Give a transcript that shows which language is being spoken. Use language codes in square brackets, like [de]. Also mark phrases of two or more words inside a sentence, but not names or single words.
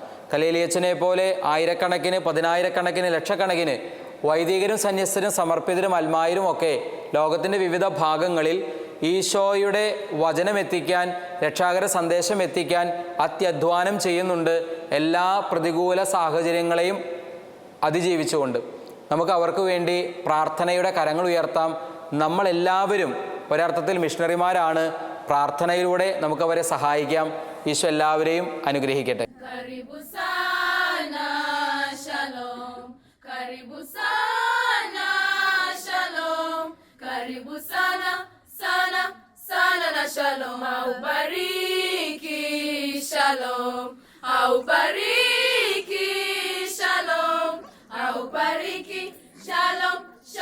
[ml] കലേലിയച്ചനെ പോലെ ആയിരക്കണക്കിന്, പതിനായിരക്കണക്കിന്, ലക്ഷക്കണക്കിന് വൈദികരും സന്യസ്തരും സമർപ്പിതരും അൽമായരും ഒക്കെ ലോകത്തിൻ്റെ വിവിധ ഭാഗങ്ങളിൽ ഈശോയുടെ വചനം എത്തിക്കാൻ, രക്ഷാകര സന്ദേശം എത്തിക്കാൻ അത്യധ്വാനം ചെയ്യുന്നുണ്ട്, എല്ലാ പ്രതികൂല സാഹചര്യങ്ങളെയും അതിജീവിച്ചുകൊണ്ട്. നമുക്ക് അവർക്ക് വേണ്ടി പ്രാർത്ഥനയുടെ കരങ്ങൾ ഉയർത്താം. നമ്മളെല്ലാവരും ഒരർത്ഥത്തിൽ മിഷണറിമാരാണ്. പ്രാർത്ഥനയിലൂടെ നമുക്കവരെ സഹായിക്കാം. ഈശോ എല്ലാവരെയും അനുഗ്രഹിക്കട്ടെ. [sw] Karibu sana, shalom. Karibu sana, shalom. Karibu sana, sana, sana na shalom. Aubariki, shalom. Aubariki, shalom. Aubariki, shalom.